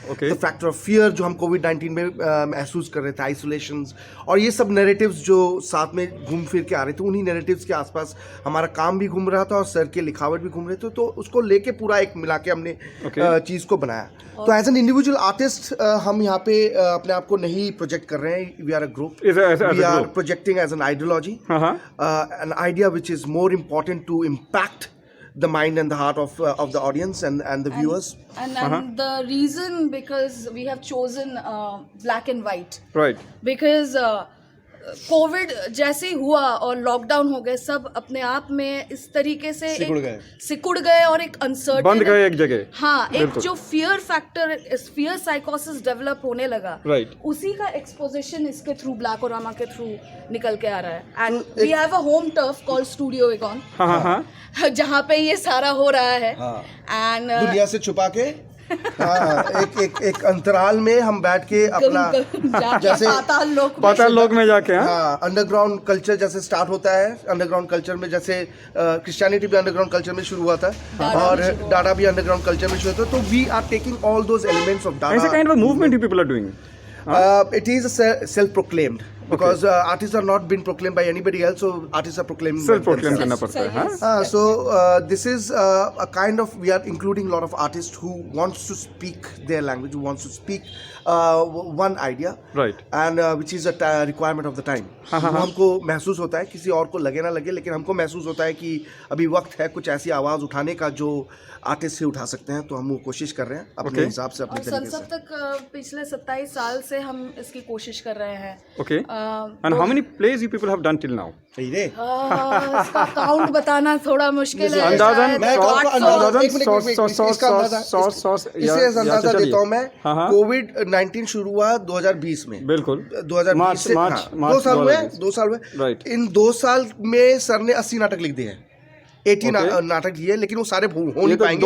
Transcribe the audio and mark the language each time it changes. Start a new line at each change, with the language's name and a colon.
Hindi: The factor of fear जो हम कोविड-19 में महसूस कर रहे थे, आइसोलेशंस और ये सब नैरेटिव्स जो साथ में घूम फिर के आ रहे थे, उन्हीं नैरेटिव्स के आसपास हमारा काम भी घूम रहा था और सर के लिखावट भी घूम रहे थे। तो उसको लेके पूरा एक मिला के हमने चीज़ को बनाया। तो
English: as an individual artist
Hindi: हम यहाँ पे अपने आप को नहीं प्रोजेक्ट कर रहे हैं।
English: We are a group, we are projecting as an ideology, an idea which is more important to impact the mind and the heart of the audience and the viewers. And the reason because we have chosen black and white. Right.
Hindi: Because Covid जैसे हुआ और lockdown हो गए, सब अपने आप में इस तरीके से सिकुड़ गए और एक अनसर्टेन बंद गए एक जगह। हाँ, एक जो फियर फैक्टर, फियर साइकोसिस डेवलप होने लगा, उसी का एक्सपोजिशन इसके थ्रू ब्लैकोरामा के थ्रू निकल के आ रहा है।
English: and we have a home turf called studio Aegon,
Hindi: जहाँ पे ये सारा हो रहा है।
English: and
Hindi: दुनिया से छुपा के एक अंतराल में हम बैठ के अपना जैसे पाताल लोक में जाके अंडरग्राउंड कल्चर जैसे स्टार्ट होता है। अंडरग्राउंड कल्चर में जैसे क्रिश्चियनिटी भी अंडरग्राउंड कल्चर में शुरू हुआ था और डाडा भी अंडरग्राउंड कल्चर में शुरू हुआ था।
English: तो we are taking all those elements of Dada. It's a kind of movement you people are doing. It is self-proclaimed because artists are not been proclaimed by anybody else, so artists are proclaimed.
Hindi: Self-proclaimed करना पड़ता है।
English: So this is a kind of, we are including a lot of artists who wants to speak their language, who wants to speak one idea, right? And which is a requirement of the time.
Hindi: हमको महसूस होता है, किसी और को लगे ना लगे, लेकिन हमको महसूस होता है कि अभी वक्त है कुछ ऐसी आवाज़ उठाने का जो आर्टिस्ट से उठा सकते हैं। तो हम वो कोशिश कर रहे हैं अपने हिसाब से, अपने तरीके से। संसद तक पिछले 27 साल से हम इसकी कोशिश कर रहे हैं।
English: And how many plays you people have done till now?
Hindi: इसका काउंट बताना थोड़ा मुश्किल है। अंदाज़न मैं इससे अंदाजा देता हूँ मैं। कोविड-19 शुरू हुआ 2020 में। बिल्कुल 2020 से 2 साल हुए। 2 साल हुए।
English: Right.
Hindi: इन 2 साल में सर ने 80 नाटक लिख दिए हैं। 80 नाटक दिए, लेकिन वो सारे हो नहीं पाएंगे।